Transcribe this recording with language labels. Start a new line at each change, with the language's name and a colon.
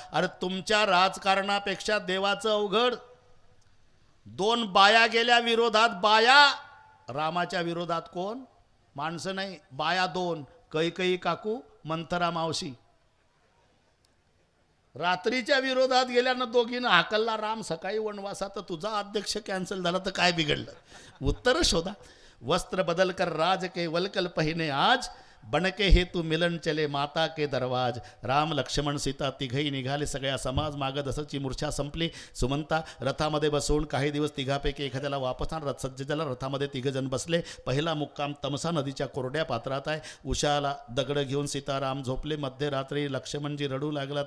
Marathi: अरे तुमच्या राजकारणापेक्षा देवाचं अवघड. 2 बाया गेल्या विरोधात. बाया. रामाच्या विरोधात कोण? माणसं नाही, बाया 2. कैकई काकू, मंथरा मावशी. रात्रीच्या विरोधात गेल्यानं दोघीनं हाकलला राम. सकाळी वनवासात तुझा अध्यक्ष कॅन्सल झाला तर काय बिघडलं? उत्तर शोधा.
Hindi: वस्त्र बदल कर राज के वलकल पहिने आज, बनके हेतू मिलन चले माता के दरवाज.
Marathi: राम लक्ष्मण सीता तिघही निघाले. सगळ्या समाज मागं दसरची मूर्छा संपली. सुमंता रथामध्ये बसवून काही दिवस तिघापैकी एखाद्याला वापस आण. रथसज्जेला रथामध्ये 3 जण बसले. पहिला मुक्काम तमसा नदीच्या कोरड्या पात्रात आहे. उशाला दगड घेऊन सीताराम झोपले. मध्यरात्री लक्ष्मणजी रडू लागला.